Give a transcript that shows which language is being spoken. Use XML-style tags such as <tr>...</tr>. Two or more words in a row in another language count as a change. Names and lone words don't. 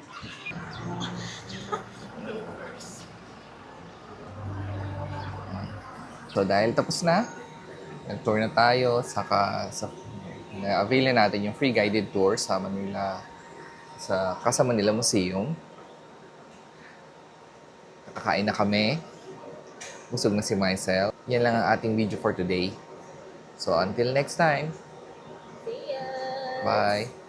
<tl>So dahil tapos na, nag-tour na tayo, saka na-avail na natin yung</tl> <en>free guided tour</en> <tl>sa Manila, sa Casa Manila Museum. Nakakain na kami. Busog na si Mycel. Yan lang ang ating</tl> <en>video for today. So until next time. See ya! Bye.</en>